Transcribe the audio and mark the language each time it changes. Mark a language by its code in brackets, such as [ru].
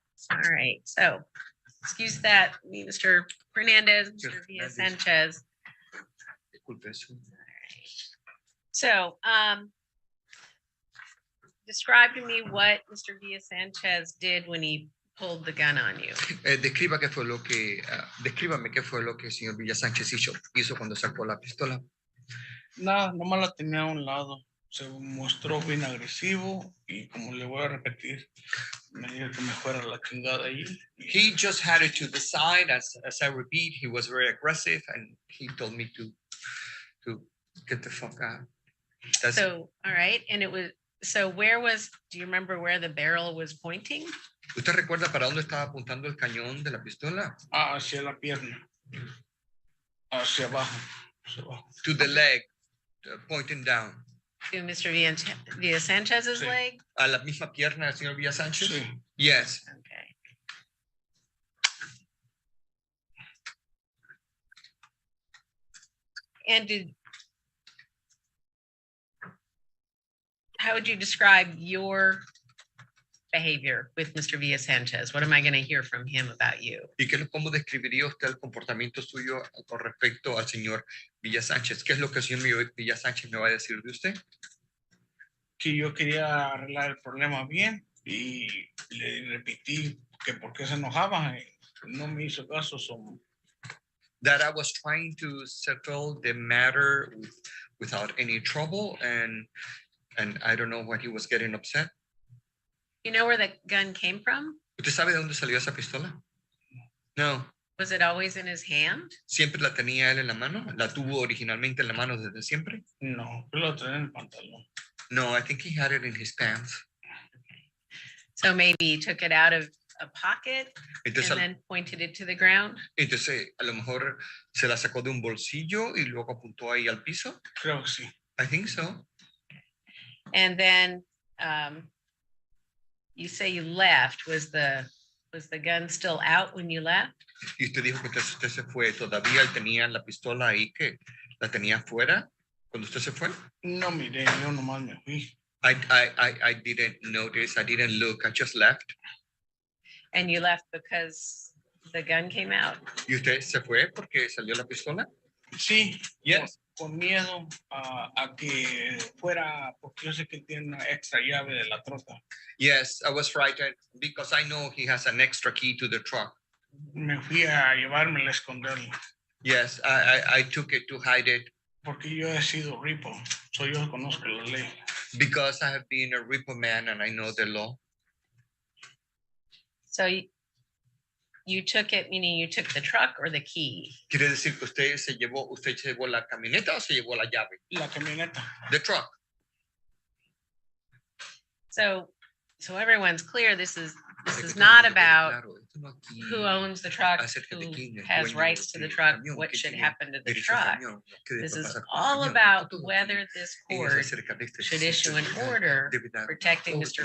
[en] All right, so excuse that, Mr. Fernandez, Mr. Villa Sanchez. So, describe to me what Mr. Villa Sanchez did when he pulled the gun on you. [es] Describa qué fue lo que, descríbame qué fue lo que el señor Villa Sánchez hizo cuando sacó la pistola. Nada, nomás la tenía a un lado. Se mostró bien agresivo y como le voy a repetir, me dijo que me fuera a la chingada ahí. [en] He just had it to the side. As I repeat, he was very aggressive and he told me to get the fuck out. That's it. So, all right, and it was, so where was, do you remember where the barrel was pointing? [es] ¿Usted recuerda para dónde estaba apuntando el cañón de la pistola? Hacia la pierna. Hacia abajo. Hacia abajo. [en] To the leg, pointing down. To Mr. Villa Sanchez's [es] Sí. [en] leg? [es] ¿A la misma pierna del señor Villa Sánchez? Sí. [en] Yes. Okay. And how would you describe your behavior with Mr. Villa Sanchez? What am I going to hear from him about you? [es] ¿Y cómo describiría usted el comportamiento suyo con respecto al señor Villa Sánchez? ¿Qué es lo que el señor Villa Sánchez me va a decir de usted? Que yo quería arreglar el problema bien y le repetí que por qué se enojaba y no me hizo caso. [en] That I was trying to settle the matter without any trouble, and I don't know what he was getting upset. You know where the gun came from? [es] ¿Usted sabe de dónde salió esa pistola? No. [en] Was it always in his hand? [es] ¿Siempre la tenía él en la mano? ¿La tuvo originalmente en la mano desde siempre? No, yo la tenía en el pantalón. [en] No, I think he had it in his pants. So maybe he took it out of a pocket [es] Entonces, [en] and then pointed it to the ground? [es] entonces, a lo mejor se la sacó de un bolsillo y luego apuntó ahí al piso. Creo que sí. [en] I think so. And then you say you left. Was the gun still out when you left? [es] Y usted dijo que usted se fue. ¿Todavía él tenía la pistola ahí que la tenía fuera cuando usted se fue? No miré, yo nomás me fui. [en] I didn't notice. I didn't look. I just left. And you left because the gun came out? [es] ¿Y usted se fue porque salió la pistola? Sí. [en] Yes. [es] Con miedo a que fuera, porque yo sé que tiene una extra llave de la troca. [en] Yes, I was frightened because I know he has an extra key to the truck. [es] Me fui a llevármela a esconderla. [en] Yes, I took it to hide it. [es] Porque yo he sido ripo, yo conozco la ley. [en] Because I have been a repo man and I know the law. So you took it, meaning you took the truck or the key? [es] ¿Quiere decir que usted se llevó la camioneta o se llevó la llave? La camioneta. [en] The truck. So everyone's clear, this is not about who owns the truck, who has rights to the truck, what should happen to the truck. This is all about whether this court should issue an order protecting Mr.